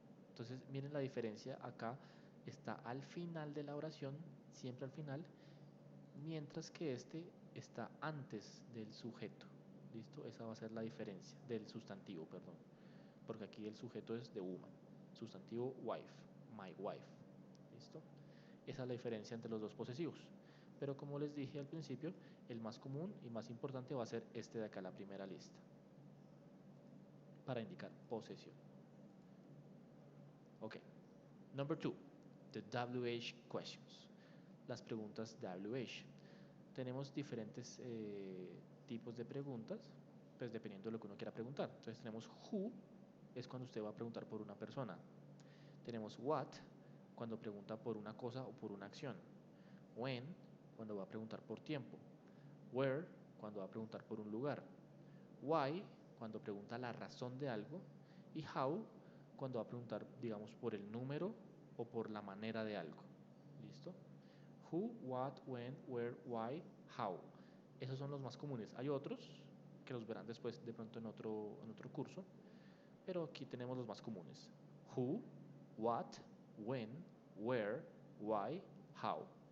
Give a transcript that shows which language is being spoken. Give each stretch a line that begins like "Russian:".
Spanish: Entonces, miren la diferencia. Acá está al final de la oración, siempre al final, mientras que este está antes del sujeto. ¿Listo? Esa va a ser la diferencia del sustantivo, perdón. Porque aquí el sujeto es de woman. Sustantivo wife,
English: my wife.
Spanish: ¿Listo? Esa es la diferencia entre los dos posesivos. Pero como les dije al principio, el más común y más importante va a ser este de acá, la primera lista, para indicar posesión. Ok.
English: Number 2, the WH questions.
Spanish: Las preguntas WH. Tenemos diferentes tipos de preguntas, pues dependiendo de lo que uno quiera preguntar. Entonces tenemos who, es cuando usted va a preguntar por una persona. Tenemos what, cuando pregunta por una cosa o por una acción. When, cuando va a preguntar por tiempo. Where, cuando va a preguntar por un lugar. Why, cuando pregunta la razón de algo. Y how, cuando va a preguntar, digamos, por el número o por la manera de algo. ¿Listo?
English: Who, what, when, where, why, how.
Spanish: Esos son los más comunes. Hay otros que los verán después de pronto en otro curso, pero aquí tenemos los más comunes.
English: Who, what, when, where, why, how.